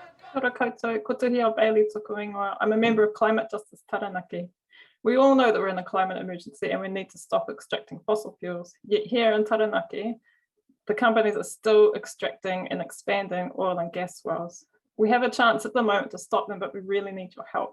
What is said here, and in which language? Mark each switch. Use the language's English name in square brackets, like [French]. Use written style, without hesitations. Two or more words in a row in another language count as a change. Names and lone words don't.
[Māori] Kia ora koutou, ko tuhi o Bailey tuku ingoa. [English] I'm a member of Climate Justice Taranaki. We all know that we're in a climate emergency and we need to stop extracting fossil fuels. Yet here in Taranaki, the companies are still extracting and expanding oil and gas wells. We have a chance at the moment to stop them, but we really need your help.